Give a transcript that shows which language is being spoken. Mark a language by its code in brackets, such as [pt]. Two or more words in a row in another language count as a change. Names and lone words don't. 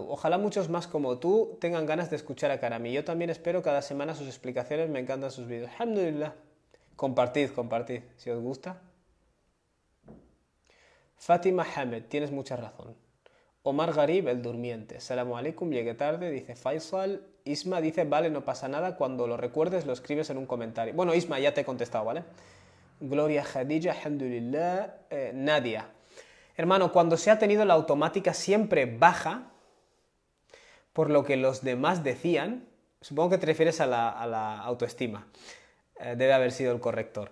[es] Ojalá muchos más como tú tengan ganas de escuchar a Karami. Yo también espero cada semana sus explicaciones, me encantan sus vídeos. Alhamdulillah. Compartid, si os gusta. Fátima Hamed, tienes mucha razón. Omar Garib, el durmiente. [ar] Salamu alaikum, [es] llegué tarde, dice Faisal. Isma dice, vale, no pasa nada, cuando lo recuerdes lo escribes en un comentario. Bueno, Isma, ya te he contestado, ¿vale? Gloria Khadija, alhamdulillah. Nadia. Hermano, cuando se ha tenido la automática siempre baja, por lo que los demás decían, supongo que te refieres a la autoestima, debe haber sido el corrector.